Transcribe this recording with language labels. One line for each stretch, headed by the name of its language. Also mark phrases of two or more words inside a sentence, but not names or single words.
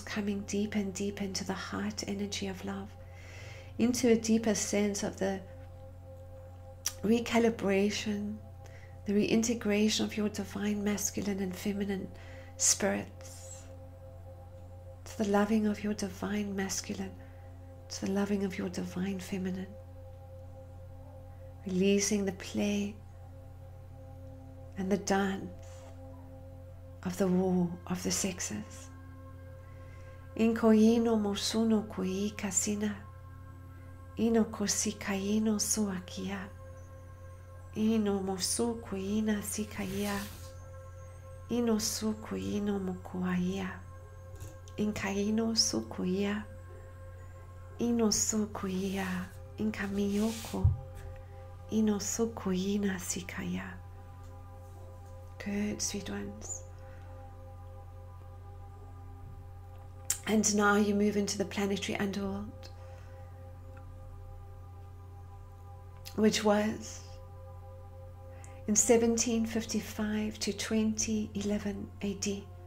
English: coming deeper and deeper into the heart energy of love, into a deeper sense of the recalibration, the reintegration of your divine masculine and feminine spirits, to the loving of your divine masculine, to the loving of your divine feminine, releasing the play and the dance of the war of the sexes. Inkoino mosuno kui kasina, ino kosikaino suakia, ino mosu kuina sikaya, ino su kuino mokuaya, inkaino su kuia, ino su kuia, inkamiyoko, ino su kuina sikaya. Good, sweet ones. And now you move into the planetary underworld, which was in 1755 to 2011 AD.